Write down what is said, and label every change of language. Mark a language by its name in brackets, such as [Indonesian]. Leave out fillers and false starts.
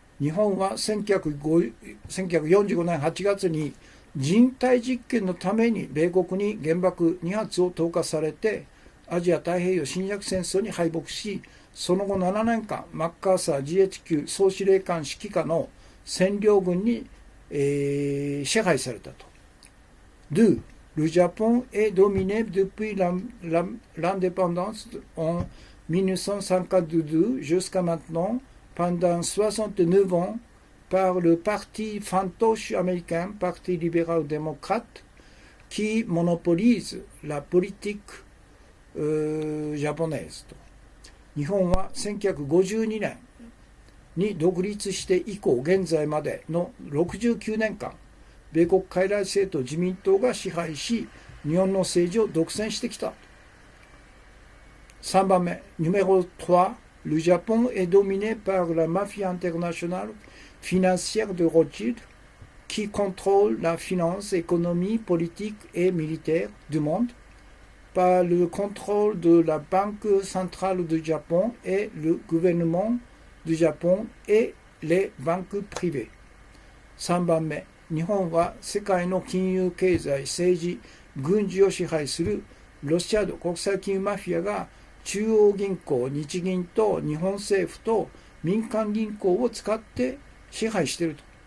[Japanese] 日本は1945年8月に人体実験のために米国に原爆2発を投下されて、アジア太平洋侵略戦争に敗北し、その後7年間マッカーサー GHQ 総司令官指揮下の占領軍に、支配されたと。 2. [French] Le Japon est dominé depuis l'indépendance en 1952 jusqu'à maintenant, pendant 69 ans, par le parti fantoche américain, Parti libéral-démocrate, qui monopolise la politique japonaise. [Japanese] 日本は1952年に独立して以降現在までの69年間、米国傀儡政党自民党が支配し、日本の政治を独占してきた。 [French] 3番目、numéro 3, le Japon est dominé par la mafia internationale financière de Rothschild, qui contrôle la finance, économie, politique et militaire du monde, par le contrôle de la Banque centrale du Japon et le gouvernement du Japon et les banques privées。 [Japanese] 3番目、日本は世界の金融経済、政治、軍事を支配するロシアの国際金融マフィアが中央銀行、日銀と日本政府と民間銀行を使って支配していると。